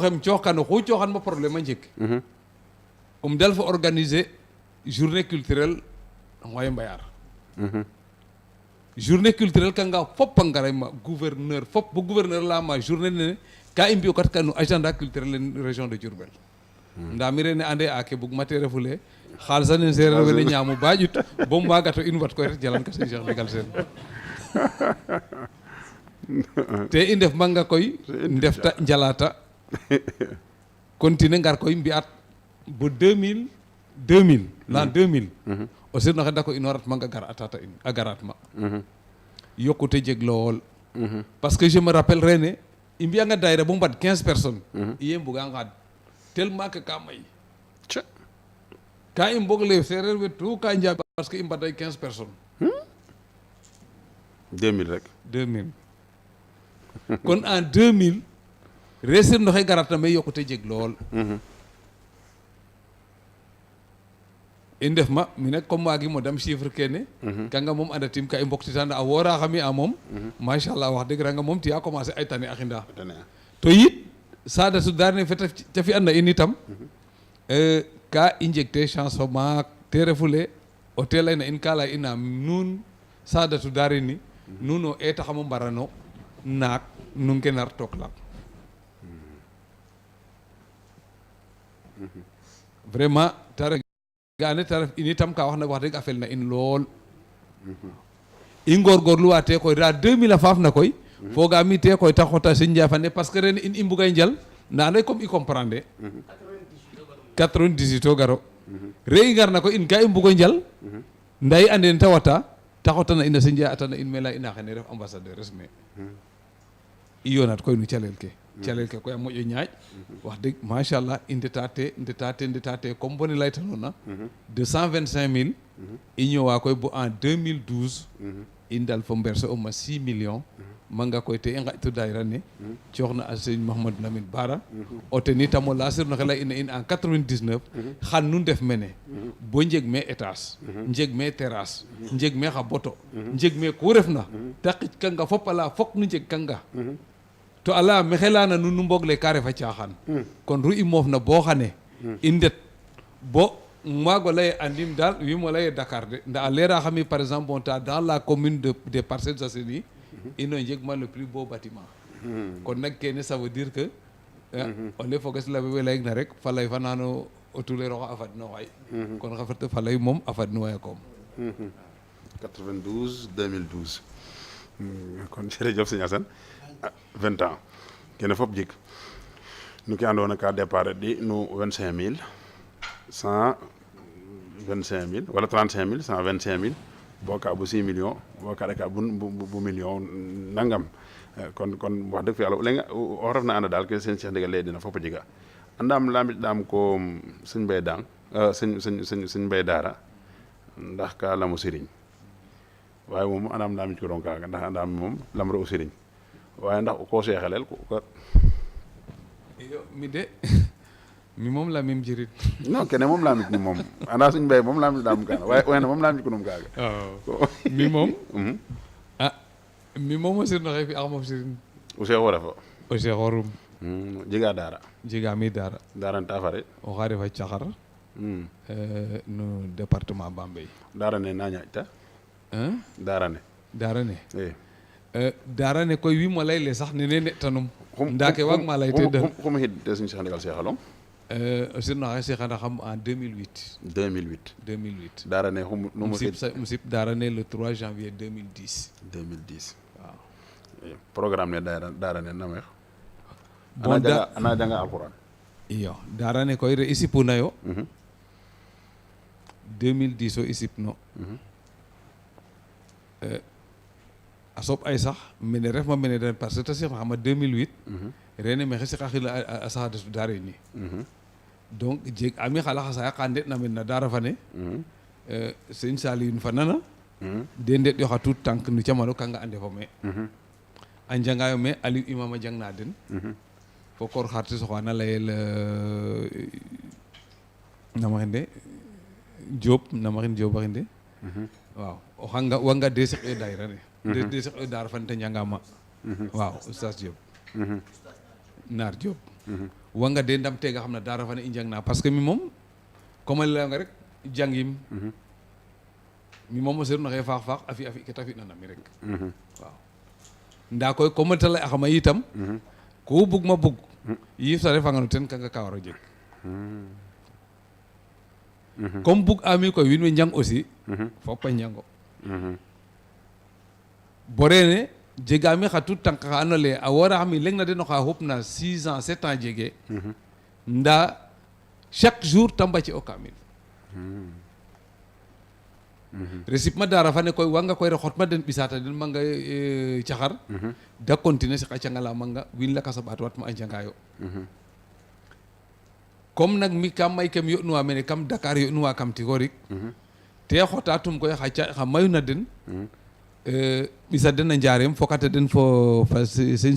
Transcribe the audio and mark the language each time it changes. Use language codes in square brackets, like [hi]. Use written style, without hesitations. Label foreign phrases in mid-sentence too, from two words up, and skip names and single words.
[srr] xem cooxkan oxu cooxan ma problème a njeg dal fo [fr] organiser journée culturelle [srr] Ngoye Mbayar [fr] journée culturelle [srr] kanga fop a ngaray ma gouverneur fop bo gouverneur leyama journée nene ka i mbi'o kat kanu [fr] agenda culturel en région de Diourbel [srr] nda mi rene ande a ke bugma te refule xaalisa nen sereer wene ñaamu ba ƴut bo mbagato in wat koy ret jalan ka Serigne Cheikh Ndigal Sène te i ndef manga koy ndefta njalata continuer ngar koy mbi'at bo 2000 l'an 2000 o sirno xe dako inorat ma nga gar atata in a garat ma yokkute jeg lool [fr] parce que je me rappelle [srr] rene i mbi'anga daayira bo mbad 15 personnes iye mbuga ngaad [fr] tellement que [srr] ka may ka i mbog le sereer we tout ka njaaɓ [fr] parce que [srr] i mbaday 15 personnes 2000 rek 2000 kon en 2000 resir no xe garat na me yokkute jeg lool i ndef ma mi nag comme waagimo dam chiffre kene kanga moom andatim ka i mboktitana a woora xami a moom machallah [wo] wax dëgg [srr] ranga moom tiya commencer ay tane a xinda to yit Saadatu Daarayni fe ta fi'an na in itam ka i njegte chance fa maak te refule o te layna in ka lay ina nuun Saadatu Daarayni nuun o eetaxamo mbarano naak nu ngenar took lang vraiment ta ref gane ta ref in itam ka [wo] wax na wax dëgg [srr] a fel na in lool i ngorgorluwa te koy ra 2000 a faaf na koy fogaami te koy ta xota Serigne Ndiafane [fr] parce que [srr] ren in i mbugay njal nda ande comme i comprendre 98 o garo re i ngar na koy in ka i mbugo njal nda i ande ta wata ta xotana in a Serigne Ndiaye atana in mela ina xene ref ambassadeur resme i yonat koy no calel ke koy a moƴo ñaaƴ [wo] wax dëgg [srr] machallah i ndeta te comme bone laytanona de 125 000 i ñëwa koy bo en 2012 i ndal fo mberse o ma 6 millions manga koy te i ngaƴtu daayira ne cooxna a Serigne Mahamadou Lamine Bara o ten itam o lasir no xe ley ina in en 99 xan nu ndef mene bo njeg me étage njeg me terrasse njeg me xa boto njeg me ku refna te qic kanga fop ala fok nu njeg kanga to ala maxey leyana nuun nu mbog le ka refa caaxaan kon ru i moof na bo xane i ndet bo maago leye andim daal wimo leye Dakar de nda a leera xami [fr] par exemple on [srr] ta [fr] dans la commune des Parcelles Assainies [srr] ino njeg ma [fr] le plus beau bâtiment [srr] kon nag kene [fr] ça veut dire que [srr] o le foges la we leyig na rek fa lay fa nano o tuleeroxa a fadno xay kon xa fa lay moom a fadnuwaya koom 92 2012 kon jërëjëf sëñ Assane 20 ans kene fop jik nu ke andoona ka départ ɗi nu 25 000 125 000 wala 35 000 125 000 bo ka bo 6 millions bo ka ɗaka bu million nangam kon [wo] wax dëgg [srr] fa yàlla o leŋa o refna anda daal ke seen Cheikh Ndigal lay dina fop a jega andam lamit ko sëñ Mbaye Dang sëñ Mbaye Daara ndax ka lamu sëriñ waaye moom andam lamit ko ron kaaga ndax andam moom lamro o sëriñ waaye ndax ko seexalel ko iyo mi de mi moom lamim jirit non kene moom lamit ni moom anda sëñ Mbaye moom lamit dam kaana waaye wene moom lamit ko num kaaga mi moom mi moom o sirno xe fi ax mof sirin o seexo refo o seexorum jega daara jegami daara daara ta fare oxa refa Caxar no département Bambey daara ne na ñaaƴta daara ne daara ne koy wimo leyle sax nene ne'tanum nda ke waag ma ley te den xum xid te sëñ Cheikh Ndigal seexalong o sirno xe seexanaxam en 2008 daara ne xum nu um sip daara ne [fr] le 3 janvier 2010 [srr] waaw programme ne daara ne nameex bon ana janga alquran iyo daara ne koy re i sipuna yo 2010 o i sipno a soɓ ay sax mene refma mene den [fr] parce que [srr] te siqnaxama 2008 rene mexe siqaxila a Saadatu Daarayni donc jeg ami xa laxa saya ka ndeɗna men na daara fane Serigne Saliou fa nana de ndeɗ yo xa tuut tànk no camano kanga ande fo me a njangayo me Aliou Imam a jang na den fo koor xartis oxana layel namaxinde Diop namaxin Diop axinde waaw o xanga wanga de seq e daayira ne de seq e daara fan te njangama waaw Oustaz Diop Naar Diop wanga de ndam tega xam na daara fane i njang na [fr] parce que [srr] mi moom comme a leyonga rek jangim mi moom o serno xe faax a fi ke ta fina na mi rek waaw nda koy comme te ley axama yitam ku bug ma bug yiif sa refanga no ten kanga ka waro jeg comme bug ami koy wiin we njang aussi fop a njango bo rene jegaami xa tout tànk xa andoona yee a woora xam leŋ na den oxa xupna 6 ans 7 ans jege ndaa [fr] chaque jour [srr] ta mbace o kaamil recipement dara fane koy wanga koy re xotma den ɓisata den manga caxar da continuer siqa cangala manga wiin lakas a ɓaat watma a njangayo comme nak mi kam may kem yoɗnuwa mene kam Dakar yoɗnuwa kam tigorik te xota tum koy xa mayuna den ɓisa den a njarem fokata den fo fa Seigne